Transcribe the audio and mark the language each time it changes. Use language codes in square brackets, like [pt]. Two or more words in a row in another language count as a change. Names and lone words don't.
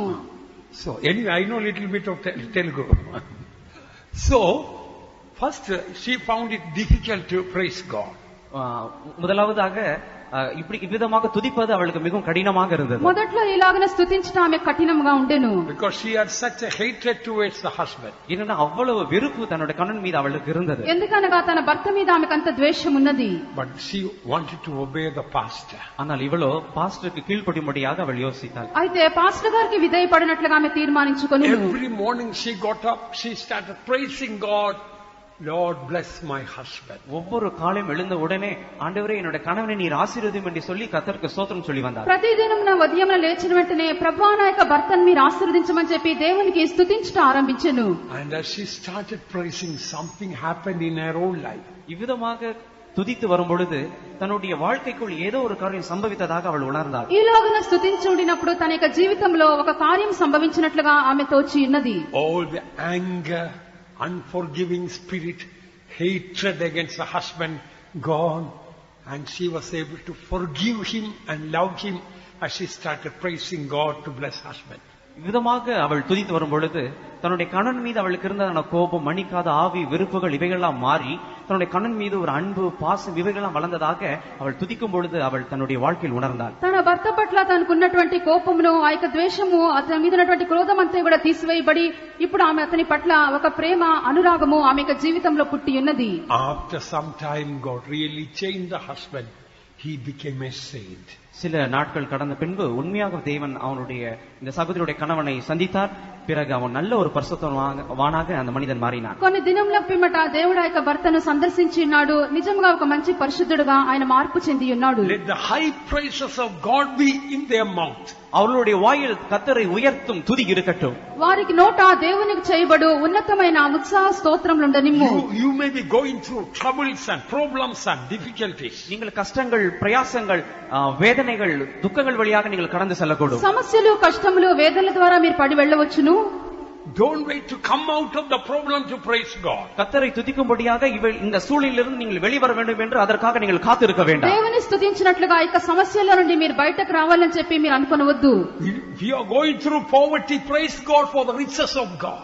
[en] So anyway, I know a little bit of Telugu. So first she found it difficult to praise God. [ta] முதலாவதாக இப்படி இவ்விதமாக துதிப்பது அவளுக்கு மிகவும் கடினமாக இருந்தது. [te] మొదట్లో ఇలాగనే స్తుతించడం ఆమె కఠినంగా ఉండెను. [en] Because she had such a hatred towards the husband. [ta] ஏன்னா அவ்வளவு வெறுப்பு தன்னுடைய கணவன் மீது அவளுக்கு இருந்தது. [te] ఎందుకనగా తన భర్త మీద ఆమెకు అంత ద్వేషం ఉన్నది. [en] But she wanted to obey the pastor. ஆனால் ఇవలో పాస్టర్కి కీழ்పడిమడియాగ அவள் யோசித்தாள். [te] అయితే పాస్టర్ గారికి విధేయపడినట్లుగా ఆమె తీర్మానించుకొని, [en] Every morning she got up, she started praising God. Lord bless my husband. [ta] ஒவ்வொரு காலையும் எழுந்த உடனே, ஆண்டவரே என்னுடைய கணவனை நீர் ஆசீர்வதியும் என்று சொல்லி கர்த்தருக்கு ஸ்தோத்திரம் சொல்லி வந்தார். [te] ప్రతిదినం నా ఉదయం లేచిన వెంటనే, ప్రభువా నా యొక్క భర్తను మీరు ఆశీర్వదించమని చెప్పి దేవునికి స్తుతించడం ఆరంభించెను. [en] And as she started praising, something happened in her own life. [ta] இவ்விதமாக துதித்து வரும் பொழுது தன்னுடைய வாழ்க்கைக்குள் ஏதோ ஒரு காரியம் சம்பவித்ததாக அவள் உணர்ந்தாள். [te] ఈలాగన స్తుతించుండినప్పుడు తన యొక్క జీవితంలో ఒక కార్యం సంభవించినట్లుగా ఆమె తోచి ఉన్నది. [en] All the anger, unforgiving spirit, hatred against the husband gone, and she was able to forgive him and love him as she started praising God to bless husband. [ta] விதமாக அவள் துதித்து வரும் பொழுது தன்னுடைய கணவன் மீது அவளுக்கு இருந்த கோபம், மன்னிக்காத ஆவி, வெறுப்புகள் இவைகள்லாம் மாறி தன்னுடைய கணவன் மீது ஒரு அன்பு, பாசம் இவைகள்லாம் வளர்ந்ததாக அவள் துதிக்கும் பொழுது அவள் தன்னுடைய வாழ்க்கையில் ఉనర్ந்தாள். [te] తన భర్త పట్ల తనకున్నటువంటి కోపమును, ఆ యొక్క ద్వేషము, అతని మీద ఉన్నటువంటి క్రోధం అంతా కూడా తీసివేయబడి ఇప్పుడు ఆమె అతని పట్ల ఒక ప్రేమ, అనురాగము ఆమె యొక్క జీవితంలో పుట్టి ఉన్నది. [en] After some time God really changed the husband. He became a saint. [ta] சில நாட்கள் கடந்த பின்பு உண்மையாக தேவன் அவனுடைய இந்த சகோதரியுடைய கணவனை சந்தித்தார். பிறகு அவன் நல்ல ஒரு பரிசுத்தவானாக அந்த மனிதன் மாறினான். [te] కొన్ని దినముల పిమ్మట దేవుడు ఆ యొక్క భర్తను సందర్శించి ఉన్నాడు. నిజంగా ఒక మంచి పరిశుద్ధుడుగా ఆయన మార్పు చెంది ఉన్నాడు. [en] Let the high praises of God be in their mouth. [ta] அவர்களுடைய வாயில் கர்த்தரை உயர்த்தும் துதி இருக்கட்டும். [te] వారికి నోట దేవునికి చేయబడు ఉన్నతమైన ఉత్సాహ స్తోత్రములుండనిమ్ము. [en] You may be going through troubles and problems and difficulties. [ta] நீங்கள் கஷ்டங்கள், பிரயாசங்கள், வேதனைகள், துக்கங்கள் வழியாக நீங்கள் கடந்து செல்லக்கூடும். [te] సమస్యలు, కష్టములు, వేదనల ద్వారా మీరు పడి వెళ్ళవచ్చును. [en] Don't wait to come out of the problem to praise God. [ta] கர்த்தரை துதிக்கும்படியாக இந்த சூழ்நிலையிலிருந்து நீங்கள் வெளிவர வேண்டும் என்று அதற்காக நீங்கள் காத்திருக்க வேண்டாம். [te] దేవుని స్తుతించినట్లుగా ఈ సమస్యల నుండి మీరు బయటకు రావాలని చెప్పి మీరు అనుకొనవద్దు. [en] If you are going through poverty, praise God for the riches of God.